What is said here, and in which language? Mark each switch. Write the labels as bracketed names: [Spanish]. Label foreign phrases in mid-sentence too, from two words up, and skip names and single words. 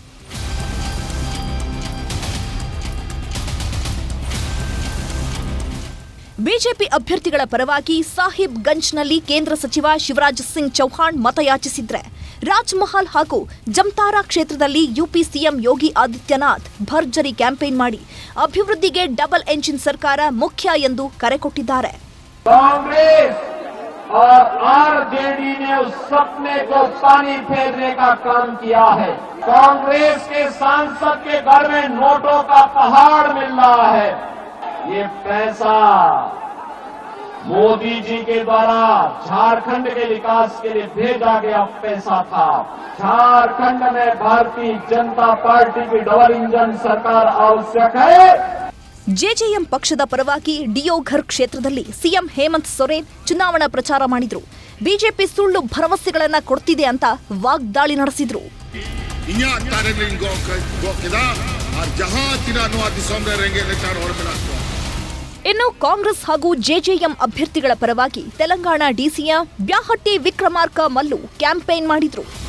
[Kannada] ಬಿಜೆಪಿ ಅಭ್ಯರ್ಥಿಗಳ ಪರವಾಗಿ ಸಾಹಿಬ್ ಗಂಜ್ನಲ್ಲಿ ಕೇಂದ್ರ ಸಚಿವ ಶಿವರಾಜ್ ಸಿಂಗ್ ಚೌಹಾಣ್ ಮತಯಾಚಿಸಿದ್ರೆ, ರಾಜ್ಮಹಲ್ ಹಾಗೂ ಜಮ್ತಾರಾ ಕ್ಷೇತ್ರದಲ್ಲಿ ಯುಪಿ ಸಿಎಂ ಯೋಗಿ ಆದಿತ್ಯನಾಥ್ ಭರ್ಜರಿ ಕ್ಯಾಂಪೇನ್ ಮಾಡಿ ಅಭಿವೃದ್ಧಿಗೆ [English] double engine [Kannada] ಸರ್ಕಾರ ಮುಖ್ಯ ಎಂದು ಕರೆ ಕೊಟ್ಟಿದ್ದಾರೆ. [Hindi] कांग्रेस और आरजेडी ने उस सपने को पानी फेरने का काम किया है. कांग्रेस के सांसद के घर में नोटों का पहाड़ मिल रहा है. ये पैसा मोदी जी के द्वारा झारखंड के विकास के लिए भेजा गया पैसा था. झारखंड में भारतीय जनता पार्टी की [English] double engine [Hindi] सरकार आवश्यक है. [Kannada] ಜೆಜೆಎಂ ಪಕ್ಷದ ಪರವಾಗಿ ಡಿಯೋಘರ್ ಕ್ಷೇತ್ರದಲ್ಲಿ ಸಿಎಂ ಹೇಮಂತ್ ಸೊರೇನ್ ಚುನಾವಣಾ ಪ್ರಚಾರ ಮಾಡಿದ್ರು. ಬಿಜೆಪಿ ಸುಳ್ಳು ಭರವಸೆಗಳನ್ನ ಕೊಡ್ತಿದೆ ಅಂತ ವಾಗ್ದಾಳಿ ನಡೆಸಿದ್ರು. ಇನ್ನು ಕಾಂಗ್ರೆಸ್ ಹಾಗೂ ಜೆಜೆಎಂ ಅಭ್ಯರ್ಥಿಗಳ ಪರವಾಗಿ ತೆಲಂಗಾಣ ಡಿಸಿಎಂ ಬ್ಯಾಹಟ್ಟಿ ವಿಕ್ರಮಾರ್ಕ ಮಲ್ಲು ಕ್ಯಾಂಪೇನ್ ಮಾಡಿದ್ರು.